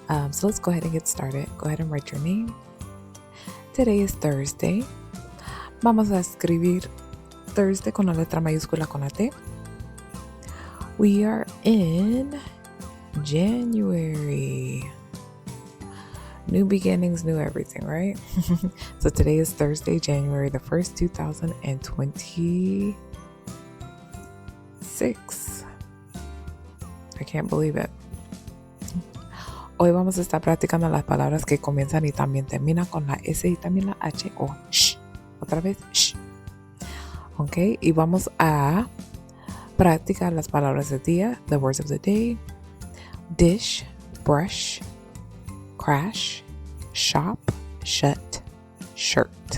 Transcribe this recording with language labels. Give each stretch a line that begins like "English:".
English: So let's go ahead and get started. Go ahead and write your name. Today is Thursday.
Spanish: Vamos a escribir Thursday con la letra mayúscula con la T.
English: We are in January. New beginnings, new everything, right? So today is Thursday, January the 1st, 2026. I can't believe it.
Spanish: Hoy vamos a estar practicando las palabras que comienzan y también terminan con la S y también la H o sh. Otra vez, sh. Ok, y vamos a practicar las palabras del día,
English: the words of the day: dish, brush, crash, shop, shut, shirt.